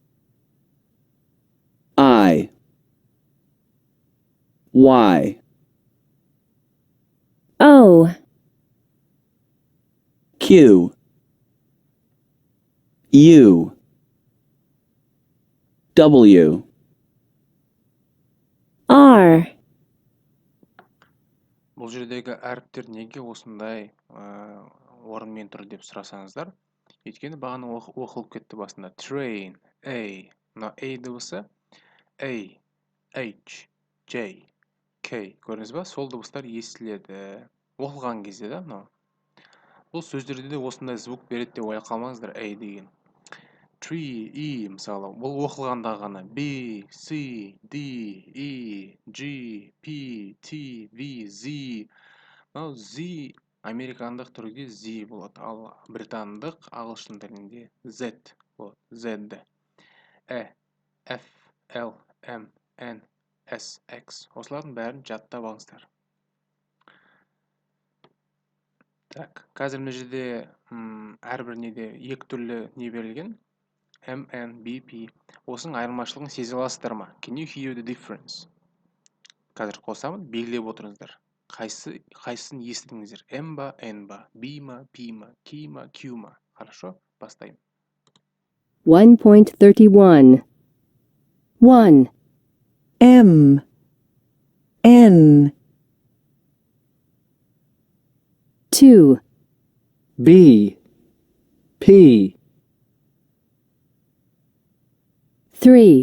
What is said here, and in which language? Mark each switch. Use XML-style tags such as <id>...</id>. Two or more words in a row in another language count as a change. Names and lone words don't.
<en>I, Y, O Q, U, W, R</en> <kk>Бұл жердегі әріптер неге осындай орынмен тұр деп сұрасаңыздар, өйткені бағана оқылып кетті басында.</kk> <en>Train, A. Мына A дыбысы A, H, J, K. Көрдіңіз ба?</en> <kk>Сол дыбыстар естіледі. Оқылған кезде да мынау. Бұл сөздерде де осындай звук береді деп қалмаңыздар, A деген.</kk> <en>Tree, E</en> <kk>мысалы, бұл оқылғанда ғана.</kk> <en>B, C, D, E, G, P, T, V, Z.</en> <kk>Мынау Z американдық түрде Z болады, ал британдық ағылшын тілінде Z болады, Z.</kk> <en>F, L, M, N, S, X.</en> <kk>Осылардың бәрін жаттап алыңыздар. Так, қазір мына жерде әрбір неде екі түрлі не берілген.</kk> <en>M, N, B, P.</en> <kk>Осының айырмашылығын сезе аласыздар ма?</kk> <en>Can you hear the difference?</en> <kk>Қазір қосамын, белгілеп отырыңыздар. Қайсысын естідіңіздер? M ба, N ба? B ма, P ма, K ма, Q ма? Хорошо, бастайын. 1.31 1</kk> <en>M N 2 B, P, 3</en>